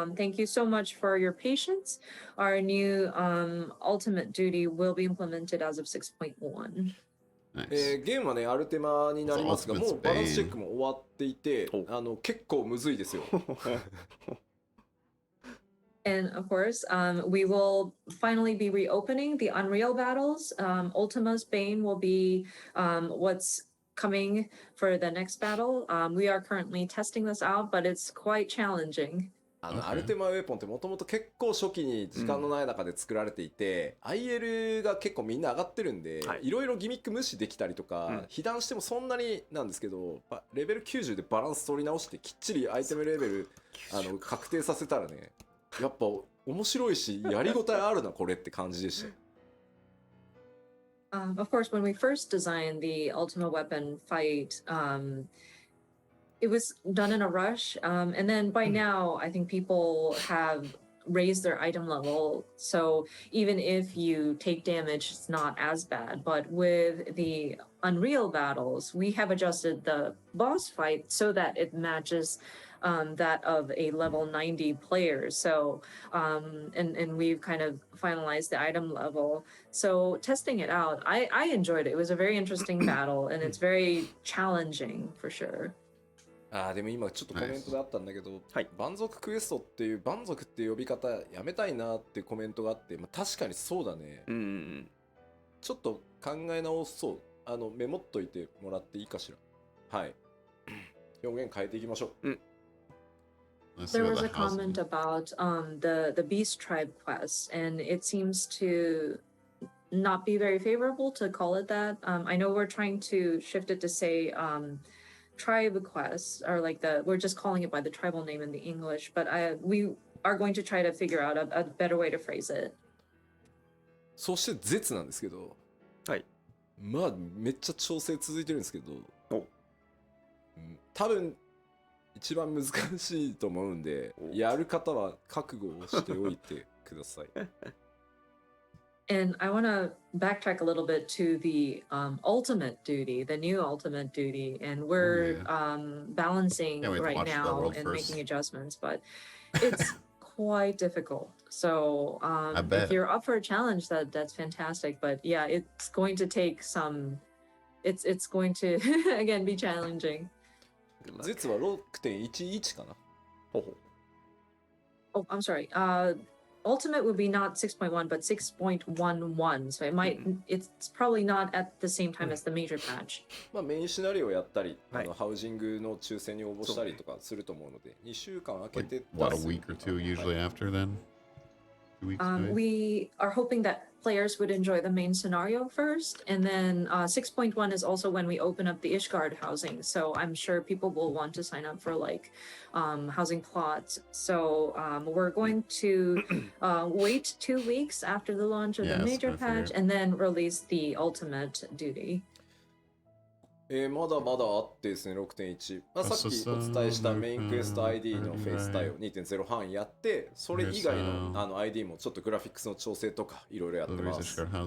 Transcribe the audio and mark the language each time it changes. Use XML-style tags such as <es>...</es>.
<en>Thank you so much for your patience. Our new ultimate duty will be implemented as of 6.1.</en> <ja>ゲームはねアルテマになりますが、もうバランスチェックも終わっていて、結構むずいですよ。</ja> <en>And of course, we will finally be reopening the Unreal battles. Ultima's Bane will be what's coming for the next battle. We are currently testing this out, but it's quite challenging.</en> <ja>アルテマウェポンってもともと結構初期に時間のない中で作られていて、IL が結構みんな上がってるんで、いろいろギミック無視できたりとか、被弾してもそんなになんですけど、レベル90でバランス取り直してきっちりアイテムレベル確定させたらね、やっぱ面白いしやりごたえあるなこれって感じでした。</ja> <en>Of course, when we first designed the Ultima Weapon fight, it was done in a rush, and then by now I think people have raised their item level, so even if you take damage it's not as bad. But with the Unreal battles, we have adjusted the boss fight so that it matches that of a level 90 player. So and we've kind of finalized the item level, so testing it out, I enjoyed it. It was a very interesting battle and it's very challenging for sure.</en> <ja>でも今ちょっとコメントであったんだけど、蛮族クエストっていう蛮族っていう呼び方やめたいなっていうコメントがあって、確かにそうだね。ちょっと考え直そう。メモっといてもらっていいかしら。はい。表現変えていきましょう。</ja> <en>There was a comment about the Beast Tribe quest, and it seems to not be very favorable to call it that. I know we're trying to shift it to say tribe quests, or like we're just calling it by the tribal name in the English, but we are going to try to figure out a better way to phrase it.</en> <ja>そして絶なんですけど、まあめっちゃ調整続いてるんですけど、多分一番難しいと思うんで、やる方は覚悟をしておいてください。</ja> <en>And I want to backtrack a little bit to the ultimate duty, the new ultimate duty, and we're balancing right now and making adjustments, but it's quite difficult. So if you're up for a challenge, that's fantastic. But yeah, it's going to take some. It's going to again be challenging.</en> <ja>実は 6.11 かな。</ja> <en>Oh, I'm sorry. Ultimate would be not 6.1 but 6.11, so it's probably not at the same time as the major patch.</en> <ja>メインシナリオをやったり、ハウジングの抽選に応募したりとかすると思うので、2週間空けて</ja> <en>What, a week or two usually after then? 2 weeks maybe? We are hoping that players would enjoy the main scenario first, and then 6.1 is also when we open up the Ishgard housing, so I'm sure people will want to sign up for like housing plots. So we're going to wait 2 weeks after the launch of the major patch and then release the ultimate duty.</en> <ja>まだまだあってですね、6.1、さっきお伝えしたメインクエスト ID のフェイス対応 2.0 半やって、それ以外のID もちょっとグラフィックスの調整とかいろいろやってます。</ja>